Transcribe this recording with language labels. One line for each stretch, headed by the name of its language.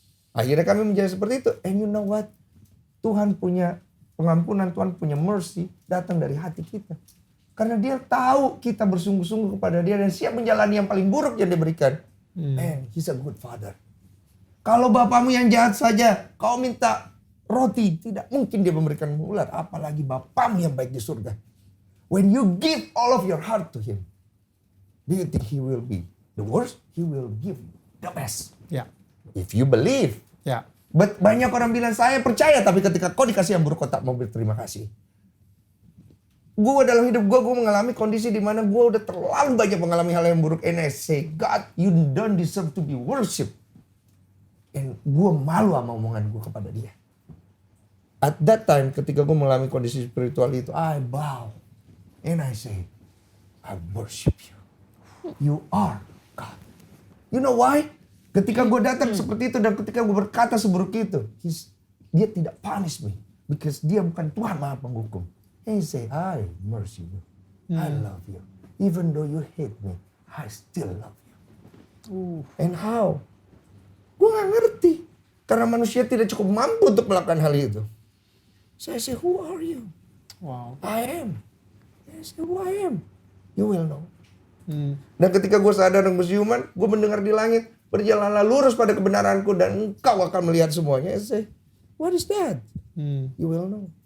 Indonesian: Akhirnya kami menjadi seperti itu.
English: And you know what?
Indonesian: Tuhan punya pengampunan, Tuhan punya mercy datang dari hati kita. Karena dia tahu kita bersungguh-sungguh kepada dia dan siap menjalani yang paling buruk yang diberikan.
English: And he's a good father.
Indonesian: Kalau bapamu yang jahat saja, kau minta roti, tidak mungkin dia memberikan ular. Apalagi Bapamu yang baik di surga.
English: When you give all of your heart to him, do you think he will be the worst? He will give you the best.
Indonesian: Ya.
English: If you believe.
Indonesian: Ya. But banyak orang bilang saya percaya, tapi ketika kau dikasih yang buruk kau tak mau berterima kasih. Gue dalam hidup gue mengalami kondisi di mana gue udah terlalu banyak mengalami hal yang buruk.
English: And I say, God, you don't deserve to be worshipped.
Indonesian: And gue malu sama omongan gue kepada dia.
English: At that time,
Indonesian: ketika gue mengalami kondisi spiritual itu,
English: I bow. And I say, I worship you. You are God. You know why?
Indonesian: Ketika gue datang seperti itu dan ketika gue berkata seburuk itu, dia tidak
English: punish me. Because
Indonesian: dia bukan Tuhan Maha Penghukum.
English: And he say, I mercy you. I love you. Even though you hate me, I still love you. And how?
Indonesian: Gue gak ngerti. Karena manusia tidak cukup mampu untuk melakukan hal itu.
English: So I say, who are you? Wow. I am. I say, who I am? You will know.
Indonesian: Dan ketika gue sadar dan bersiuman, gue mendengar di langit, berjalanlah lurus pada kebenaranku dan engkau akan melihat semuanya.
English: I say, what is that? You will know.